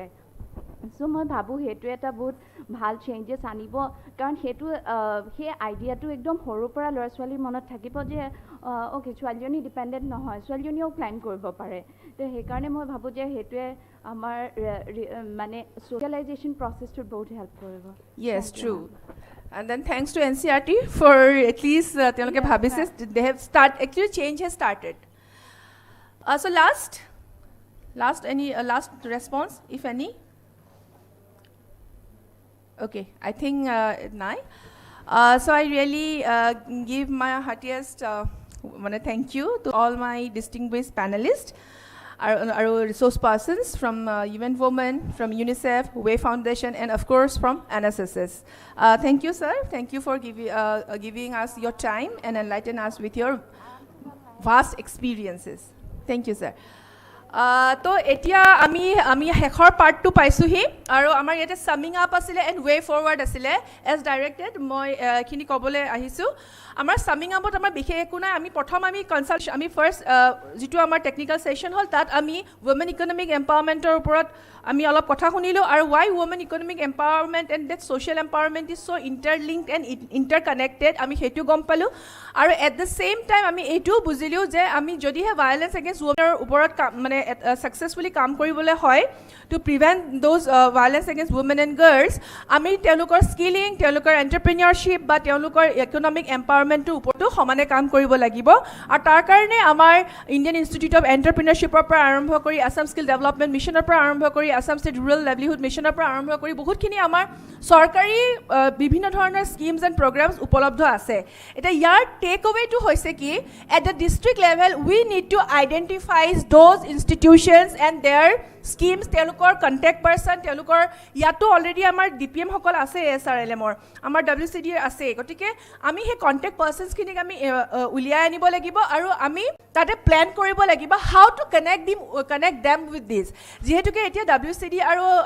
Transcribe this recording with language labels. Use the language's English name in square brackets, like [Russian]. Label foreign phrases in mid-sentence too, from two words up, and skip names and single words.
[Assamese] চ' মই ভাবোঁ সেইটো এটা বহুত ভাল চেঞ্জেছ আনিব, কাৰণ সেইটো সেই আইডিয়াটো একদম সৰুৰ পৰা ল'ৰা ছোৱালীৰ মনত থাকিব যে অ'কে ছোৱালীজনী ডিপেণ্ডেণ্ট নহয়, ছোৱালীজনীও ক্লাইম্ব কৰিব পাৰে. তো সেইকাৰণে মই ভাবোঁ যে সেইটোৱে আমাৰ মানে ছ'চিয়েলাইজেশ্যন প্ৰচেছটোত বহুত হেল্প কৰিব. [English] Yes, true. And then thanks to NCERT for at least [Assamese] তেওঁলোকে ভাবিছে [English] they have actually change has started. So last response, if any. Okay, I think nine. So I really give my heartiest thank you to all my distinguished panelists, our resource persons from UN Women, from UNICEF, Way Foundation, and of course from NSSS. Thank you, sir. Thank you for giving us your time and enlighten us with your vast experiences. Thank you, sir. [Assamese] তো এতিয়া আমি শেষৰ পাৰ্টটো পাইছোহি আৰু আমাৰ ইয়াতে [English] summing up [Assamese] আছিলে [English] and way forward [Assamese] আছিলে [English] as directed [Assamese] মই এইখিনি ক'বলৈ আহিছোঁ আমাৰ সামিং আপত আমাৰ বিশেষ একো নাই আমি প্ৰথম আমি ফাৰ্ষ্ট যিটো আমাৰ [English] technical session [Assamese] হ'ল তাত আমি [English] women economic empowerment [Assamese] ওপৰত আমি অলপ কথা শুনিলোঁ আৰু ৱাই [English] women economic empowerment and that social empowerment is so interlinked and interconnected [Assamese] আমি সেইটো গম পালোঁ আৰু [English] at the same time [Assamese] আমি এইটোও বুজিলোঁ যে আমি যদিহে [English] violence against women [Assamese] ওপৰত successfully কাম কৰিবলৈ হয় [English] to prevent those violence against women and girls [Assamese] আমি তেওঁলোকৰ স্কিলিং তেওঁলোকৰ এণ্টাৰপ্ৰেনিয়ৰশ্বিপ বা তেওঁলোকৰ [English] economic empowerment [Assamese] ওপৰতো সমানে কাম কৰিব লাগিব আৰু তাৰ কাৰণে আমাৰ ইণ্ডিয়ান ইনষ্টিটিউট অফ এণ্টাৰপ্ৰেনিয়ৰশ্বিপৰ পৰা আৰম্ভ কৰি আছাম স্কিল ডেভেলপমেণ্ট মিছনৰ পৰা আৰম্ভ কৰি আছাম ষ্টেট ৰুৰেল লাইভলিহুড মিছনৰ পৰা আৰম্ভ কৰি বহুতখিনি আমাৰ চৰকাৰী বিভিন্ন ধৰণৰ [English] schemes and programs [Assamese] উপলব্ধ আছে এতিয়া ইয়াৰ [English] takeaway [Assamese] হৈছে কি [English] at the district level we need to identify those institutions and their schemes [Assamese] তেওঁলোকৰ [English] contact person [Assamese] তেওঁলোকৰ ইয়াতো অলৰেডি আমাৰ DPM সকল আছে SRLMৰ আমাৰ WCD আছে গতিকে আমি সেই [English] contact persons [Assamese] আমি উলিয়াই আনিব লাগিব আৰু আমি তাতে প্লেন কৰিব লাগিব [English] how to connect them with this [Assamese] যিহেতুকে এতিয়া WCD আৰু